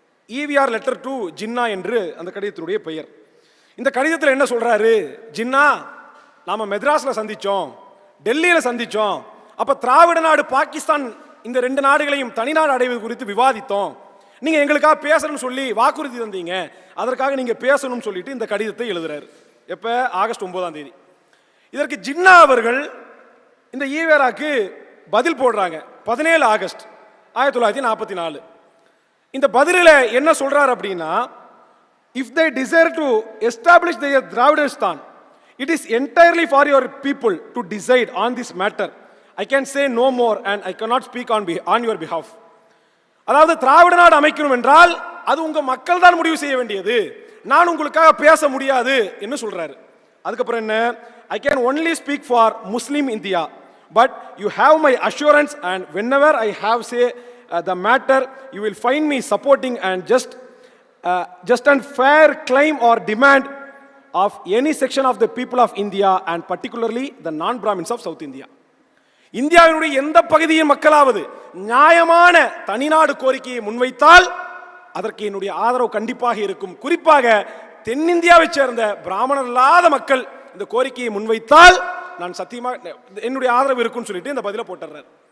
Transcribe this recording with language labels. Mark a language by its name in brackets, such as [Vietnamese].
[Tamil] EVR letter to Jinnah என்று அந்த கடிதத்தினுடைய பெயர். இந்த கடிதத்தில் என்ன சொல்றாரு, ஜின்னா நாம மெட்ராஸில் சந்திச்சோம், டெல்லியில் சந்திச்சோம், அப்ப திராவிட நாடு பாகிஸ்தான் இந்த 2 நாடுகளையும் தனிநாடு அடைவது குறித்து விவாதித்தோம். நீங்க எங்களுக்காக பேசணும்னு சொல்லி வாக்குறுதி தந்தீங்க, அதற்காக நீங்க பேசணும்னு சொல்லிட்டு இந்த கடிதத்தை எழுதுறாரு. எப்ப? ஆகஸ்ட் 9. இதற்கு ஜின்னா அவர்கள் இந்த ஈவேராக்கு பதில் போடுறாங்க 17 ஆகஸ்ட் 1944. இந்த பதிலில் என்ன சொல்றார் அப்படின்னா, [English] if they desire to establish their Dravidistan, it is entirely for your people to decide on this matter. I can say no more and I cannot speak on your behalf. [Tamil] அதாவது திராவிட நாடு அமைக்கணும் என்றால் அது உங்க மக்கள் தான் முடிவு செய்ய வேண்டியது, நான் உங்களுக்காக பேச முடியாது என்று சொல்றாரு. அதுக்கப்புறம் என்ன, [English] I can only speak for Muslim India, but you have my assurance and whenever I have say the matter you will find me supporting and just and fair claim or demand of any section of the people of India and particularly the non-Brahmins of South India. [Tamil] இந்தியாவினுடைய எந்த பகுதியின் மக்களாவது நியாயமான தனிநாடு கோரிக்கையை முன்வைத்தால் அதற்கு என்னுடைய ஆதரவு கண்டிப்பாக இருக்கும். குறிப்பாக தென்னிந்தியாவை சேர்ந்த பிராமணர் இல்லாத மக்கள் இந்த கோரிக்கையை முன்வைத்தால் நான் சத்தியமாக என்னுடைய ஆதரவு இருக்கும்னு சொல்லிட்டு இந்த பதிலை போட்டுறார்.